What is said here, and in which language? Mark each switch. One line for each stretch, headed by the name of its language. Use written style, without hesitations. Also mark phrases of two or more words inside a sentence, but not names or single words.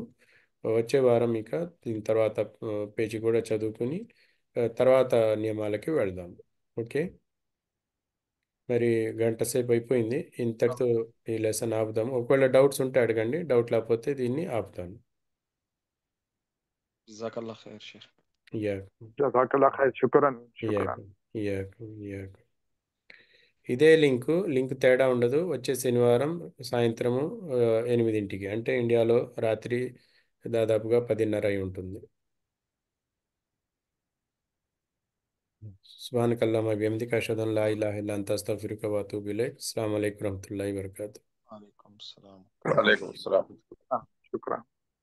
Telugu: వచ్చే వారం ఇక దీని తర్వాత పేజీ కూడా చదువుకుని తర్వాత నియమాలకి వెళ్దాం. ఓకే, మరి గంట సేపు అయిపోయింది, ఇంతటితో ఈ లెసన్ ఆపుదాము. ఒకవేళ డౌట్స్ ఉంటే అడగండి, డౌట్ లేకపోతే దీన్ని ఆపుతాను.
Arabic: جزاك الله خير شيخ. ఇయ్యాకు جزاك الله خير. شكرا إياك إياك إياك.
Telugu: ఇదే లింక్ తేడా ఉండదు. వచ్చే శనివారం సాయంత్రము 8ంటికి, అంటే ఇండియాలో రాత్రి దాదాపుగా 10:30 అయి ఉంటుంది.
Arabic: سبحانك اللهم بحمدك أشهد أن لا إله إلا أنت أستغفرك و أتوب إليك. السلام عليكم ورحمة الله وبركاته. وعليكم السلام. وعليكم السلام. شكرا.